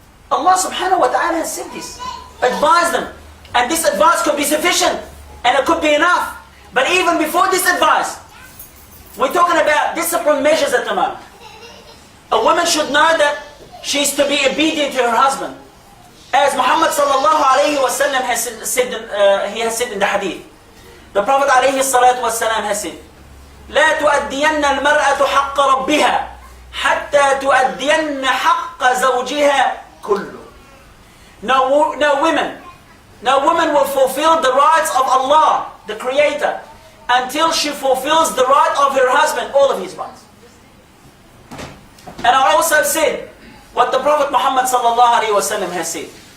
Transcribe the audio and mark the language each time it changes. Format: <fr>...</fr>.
<en>Allah subhanahu wa ta'ala has said this. Advise them. And this advice could be sufficient. And it could be enough. But even before this advice, we're talking about discipline measures at the moment. A woman should know that she is to be obedient to her husband. As Muhammad sallallahu alayhi wa sallam has said, he has said in the hadith. The Prophet alayhi salatu wa sallam has said,</en> <ar>لا تؤدين المرأة حق ربها حتى تؤدين حق زوجها كله.</ar> <en>No woman will fulfill the rights of Allah, the Creator, until she fulfills the right of her husband, all of his rights. And I also said what the Prophet Muhammad sallallahu alaihi wasallam has said.</en>